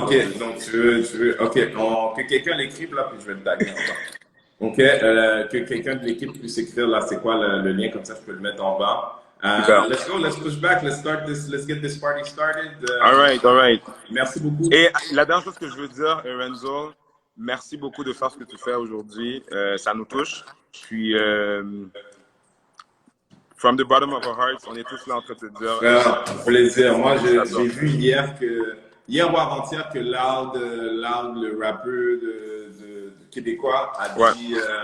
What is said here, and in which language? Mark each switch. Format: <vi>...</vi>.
<fr>ok, donc tu veux, ok, que quelqu'un l'écrive là, puis je vais le taguer en bas. Ok, que quelqu'un de l'équipe puisse écrire là, c'est quoi le lien, comme ça je peux le mettre en bas.</fr> <en>Let's go, let's push back, let's get this party started. All right.</en> <fr>Merci beaucoup. Et la dernière chose que je veux dire, Renzo, merci beaucoup de faire ce que tu fais aujourd'hui. Ça nous touche. Puis,</fr> <en>from the bottom of our hearts,</en> <fr>on est tous là en train de te dire. Plaisir. Moi, j'ai vu hier ou avant-hier que Loud, le rappeur de québécois, a dit.</fr>